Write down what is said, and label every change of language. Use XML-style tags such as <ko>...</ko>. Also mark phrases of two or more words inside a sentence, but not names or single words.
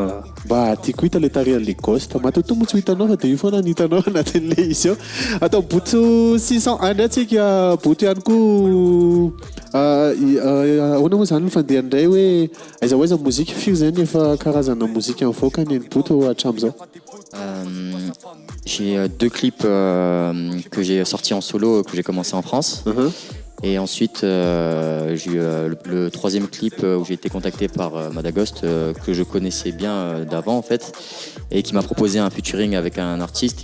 <mg>mba tiako hita le tarehan'le Ghost matoto moa tsy hitanao fa dia io foana ny hitanao anatin'le izy eo atao boto 601 ndray atsika boto ihany koa ahoana moa zany ny fandeha indray hoe aiza mozika firy zany efa karazana mozika mivoaka ny boto hatramin'izao</mg> <fr>J'ai deux clips que j'ai sortis en solo que j'ai commencé en France. Et ensuite, j'ai eu le troisième clip où j'ai été contacté par Madagascar que je connaissais bien d'avant en fait et qui m'a proposé un featuring avec un artiste.</fr>